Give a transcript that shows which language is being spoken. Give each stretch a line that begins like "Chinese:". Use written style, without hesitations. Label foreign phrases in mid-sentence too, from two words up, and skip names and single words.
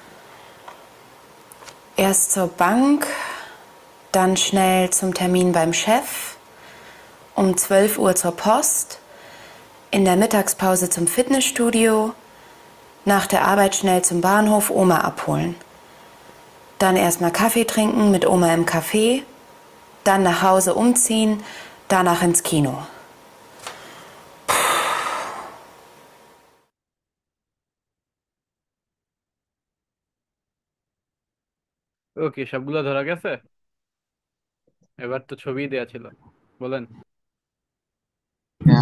German: Erst zur Bank, dann schnell zum Termin beim Chef, um 12 Uhr zur Post, in der Mittagspause zum Fitnessstudio, nach der Arbeit schnell zum Bahnhof Oma abholen. Dann erstmal Kaffee trinken mit Oma im Café, dann nach Hause umziehen, danach ins Kino.
Bangla: ওকে, সবগুলো ধরা গেছে। এবার তো ছবি দেয়া ছিল, বলেন। হ্যাঁ।